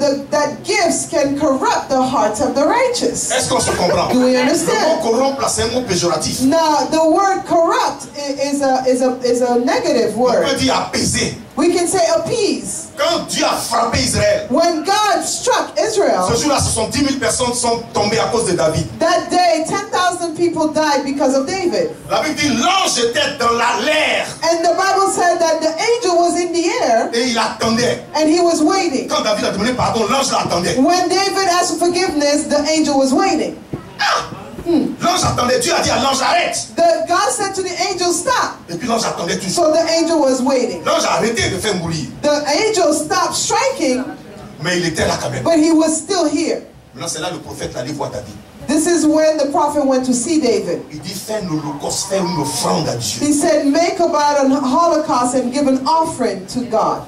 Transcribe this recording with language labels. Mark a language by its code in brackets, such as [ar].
[en] That gifts can corrupt the hearts of the righteous. [fr] Est-ce qu'on se comprend? [en] Do we [fr] Le [en] understand? [fr] mot corrompre, là, c'est un mot péjoratif. [en] Now, the word corrupt is a negative [fr] On [en] word. [fr] peut dire apaiser. [en] We can say appease. [fr] Quand Dieu a frappé Israël, [en] When God struck Israel, [fr] ce jour-là, ce sont 10 000 personnes qui sont tombées à cause de David. [en] that day 10,000 people died because of David. [fr] La Bible dit, l'ange était dans l'air [en] And the Bible said that the angel was in the air [fr] et il attendait. [en] and he was waiting. [fr] Quand David a demandé pardon, l'ange l'attendait. [en] When David asked for forgiveness, the angel was waiting. [fr] L'ange attendait. Dieu a dit à l'ange, arrête. [en] God said to the angel, stop. [fr] Et puis l'ange attendait toujours. [en] So the angel was waiting. [fr] L'ange a arrêté de faire mourir. [en] The angel stopped striking, [fr] Mais il était là quand même. [en] but he was still here. [fr] Maintenant, c'est là le prophète allait voir David. [en] This is when the prophet went to see David. [fr] Il dit, fais un holocauste, fais une offrande à Dieu. [en] He said, make about an holocaust and give an offering to God.